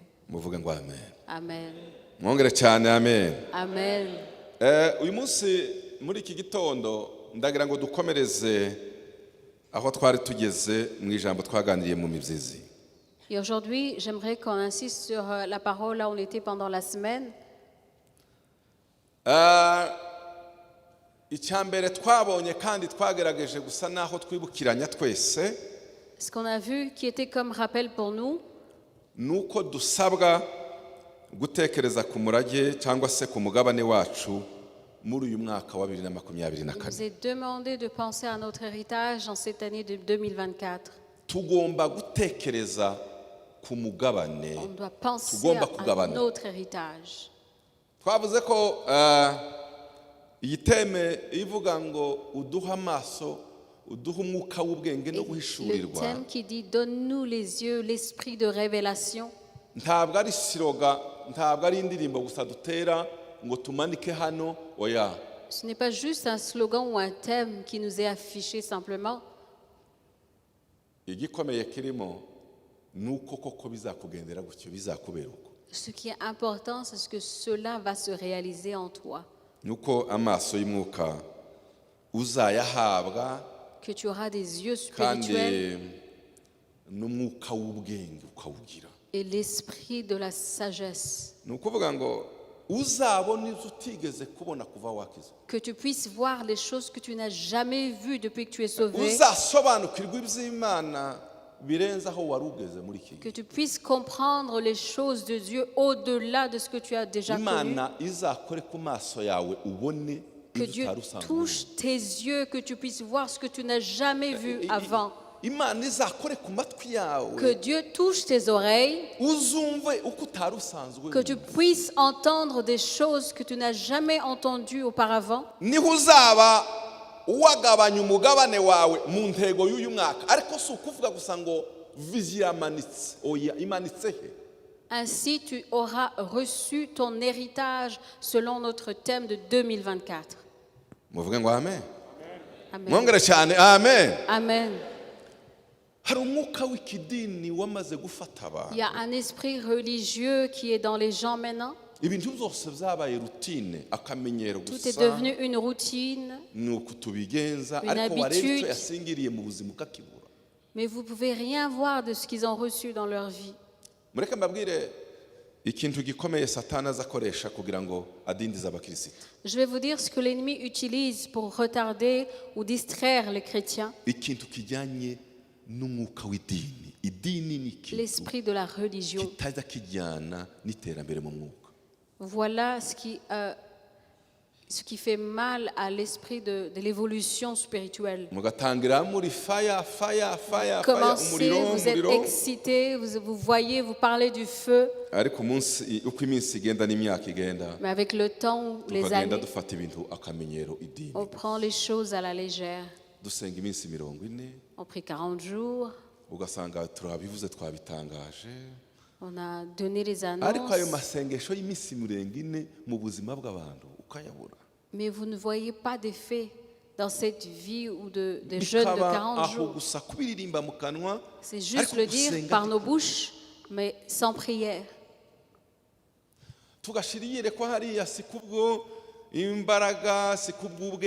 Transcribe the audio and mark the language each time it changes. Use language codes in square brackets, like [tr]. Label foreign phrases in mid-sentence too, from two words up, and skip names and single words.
[rw] Muvuge ngo amen. Amen. Mwongere cyane amen. Amen. Uyu munsi muri iki gitondo ndagira ngo dukomereze aho twari tugeze mu ijambo twaganiriye mu mibyizi. [fr] Et aujourd'hui, j'aimerais qu'on insiste sur la parole là où on était pendant la semaine. [rw] Icyambere twabonye kandi twagerageje gusa naho twibukiranya twese. [fr] Ce qu'on a vu qui était comme rappel pour nous, [rw] nuko dusabwa gutekereza ku murage cyangwa se ku mugabane wacu muri uyu mwaka wa 2024. [fr] il nous est demandé de penser à notre héritage en cette année de 2024. [rw] Tugomba gutekereza ku mugabane. [fr] On doit penser [rw] Tugomba [fr] à [rw] kugabana. [fr] notre héritage. [rw] Twavuze ko iyi teme ivuga ngo uduha amaso uduha umwuka w'ubwenge no [fr] Le [rw] guhishurirwa. [fr] thème qui dit donne-nous les yeux, l'esprit de révélation. [rw] Ntabwo ari siroga, ntabwo ari indirimbo gusa dutera ngo tumanike hano oya. [fr] Ce n'est pas juste un slogan ou un thème qui nous est affiché simplement. [rw] Igikomeye kirimo nuko koko bizakugendera gutyo bizakubera uko. [fr] Ce qui est important, c'est que cela va se réaliser en toi. [rw] Nuko amaso y'umwuka uzayahabwa [fr] Que tu auras des yeux [rw] kandi [fr] spirituels [rw] n'umwuka w'ubwenge ukawugira. [fr] et l'esprit de la sagesse. [rw] Nukuvuga ngo uzabona izo utigeze kubona kuva wakizwa. [fr] Que tu puisses voir les choses que tu n'as jamais vues depuis que tu es sauvé. [rw] Uzasobanukirwa iby'Imana birenze aho wari ugeze muri iki. [fr] Que tu puisses comprendre les choses de Dieu au-delà de ce que tu as déjà connu. [rw] Imana izakore ku maso yawe ubone [fr] Que Dieu touche tes yeux, que tu puisses voir ce que tu n'as jamais vu avant. [rw] Imana izakore ku matwi yawe [fr] Que Dieu touche tes oreilles, [rw] uzumve uko utari usanzwe. [fr] que tu puisses entendre des choses que tu n'as jamais entendues auparavant. [rw] Niho uzaba uwagabanya umugabane wawe mu ntego y'uyu mwaka ariko si ukuvuga gusa ngo vizi yamanitse oya imanitse he. [fr] Ainsi, tu auras reçu ton héritage selon notre thème de 2024. [rw] Muvuge ngo amen. Amen. Mwongere cyane amen. Amen. Hari umwuka w'ikidini wamaze gufata abantu. [fr] Il y a un esprit religieux qui est dans les gens maintenant. [rw] Ibintu byose byabaye routine akamenyero [fr] Tout est [rw] gusa [fr] devenu une routine, [rw] nuko tubigenza [fr] Une [rw] ariko wareba [fr] habitude. [rw] icyo yasingiriye mu buzima ukakibura. [fr] mais vous ne pouvez rien voir de ce qu'ils ont reçu dans leur vie. [rw] Mureke mbabwire ikintu gikomeye satani azakoresha kugira ngo adindize abakirisitu. [fr] Je vais vous dire ce que l'ennemi utilise pour retarder ou distraire les chrétiens. [rw] Ikintu kijyanye n'umwuka w'idini. Idini ni ikintu [fr] L'esprit de la religion. [rw] kitajya kijyana n'iterambere mu mwuka. [fr] Voilà ce qui fait mal à l'esprit de l'évolution spirituelle. [rw] Mugatangira muri fire [fr] Commencez, [rw] umuriro [fr] vous êtes excité, vous voyez, vous parlez du feu, [rw] ariko uko iminsi igenda n'imyaka igenda [fr] mais avec le temps, les [rw] tukagenda [fr] années, [rw] dufata ibintu akamenyero idini. [fr] on prend les choses à la légère. [rw] Dusenga iminsi 40, [fr] On prie 40 jours, [rw] ugasanga turabivuze twabitangaje, [fr] on a donné les [rw] ariko ayo [fr] annonces, [rw] masengesho y'iminsi 40 mu buzima bw'abantu ukayabura. [fr] mais vous ne voyez pas d'effet dans cette vie ou de jeûne de [rw] Bikaba [fr] 40 [rw] aho [fr] jours. [rw] gusa kubiririmba mu kanwa, [fr] C'est juste [rw] ariko [fr] le dire [rw] gusenga [fr] par nos bouches, mais sans prière. [rw] tugashira iyereko hariya si kubwo imbaraga, si kubw'ubwenge,